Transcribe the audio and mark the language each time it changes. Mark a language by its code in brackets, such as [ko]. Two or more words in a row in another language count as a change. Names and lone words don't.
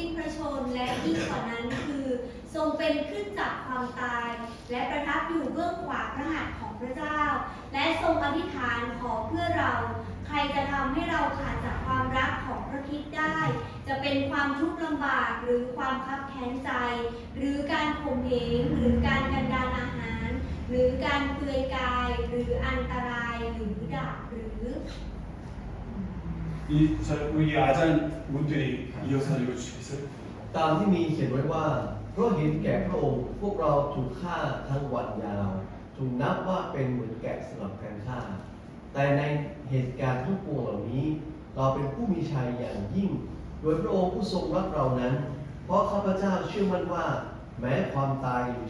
[th] พระชนม์และยิ่งกว่านั้นคือ ทรงเป็นขึ้นจากความตาย และประทับอยู่เบื้องขวาพระหัตถ์ของพระเจ้า และทรงอธิษฐานขอเพื่อเรา ใครจะทำให้เราขาดจากความรักของพระคริสต์ได้ จะเป็นความทุกข์ลำบากหรือความคับแค้นใจ หรือการข่มเหงหรือการกันดารอาหาร หรือการเปลือยกาย หรืออันตรายหรือดาบหรือ [ko] 우리 아잔 분들이 이어서 읽어주시겠어요? [th] ตามที่มีเขียนไว้ว่าเพราะเห็นแก่พระองค์พวกเราถูกฆ่าทั้งวันยาวถูกนับว่าเป็นเหมือนแกะสำหรับการฆ่า แต่ในเหตุการณ์ทั้ งปวงเหล่านี้ เราเป็นผู้มีชัยอย่างยิ่ง โดยพระองค์ผู้ทรงรักเรานั้น เพราะข้าพเจ้าเชื่อมั่นว่า แม้ความตายหรือ